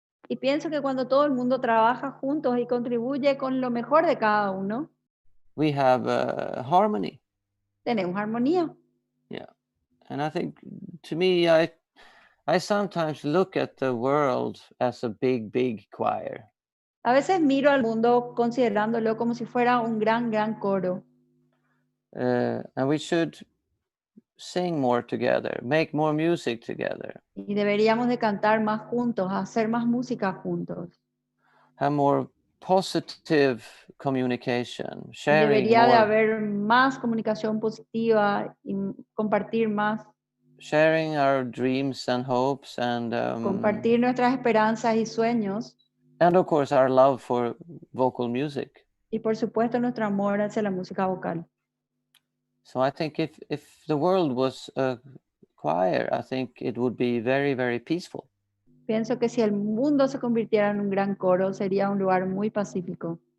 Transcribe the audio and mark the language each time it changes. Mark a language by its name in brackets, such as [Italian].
[Spanish] Y pienso que cuando todo el mundo trabaja juntos y contribuye con lo mejor de cada uno, [English] we have harmony. [Spanish] tenemos armonía. [English] Yeah, and I think, to me, I sometimes look at the world as a big choir. [Spanish] A veces miro al mundo considerándolo como si fuera un gran coro. [English] And we should sing more together, make more music together, [Spanish] Y deberíamos de cantar más juntos, hacer más música juntos. [English] have more positive communication, [Spanish] Y [English] sharing [Spanish] debería de [English] more, [Spanish] haber más comunicación positiva y compartir más, [English] sharing our dreams and hopes, and [Spanish] compartir nuestras esperanzas y sueños, [English] of course our love for vocal music. [Spanish] y por supuesto nuestro amor hacia la música vocal. [English] So I think if the world was a choir, I think it would be very peaceful. [Spanish] Pienso que si el mundo se convirtiera en un gran coro, sería un lugar muy pacífico.